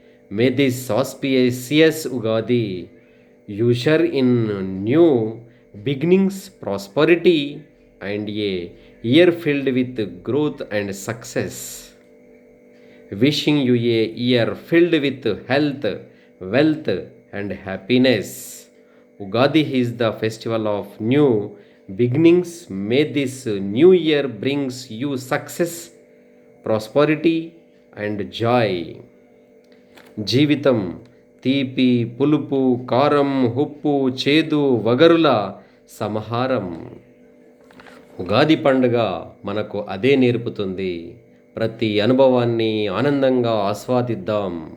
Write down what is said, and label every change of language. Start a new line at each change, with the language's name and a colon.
English: May this auspicious Ugadi usher in new beginnings, prosperity and a year filled with growth and success. Wishing you a year filled with health, wealth and happiness. Ugadi is the festival of new beginnings. May this new year brings you success, prosperity and joy.
Telugu: జీవితం తీపి, పులుపు, కారం, ఉప్పు, చేదు, వగరుల సమాహారం. ఉగాది పండుగ మనకు అదే నేర్పుతుంది. ప్రతి అనుభవాన్ని ఆనందంగా ఆస్వాదిద్దాం.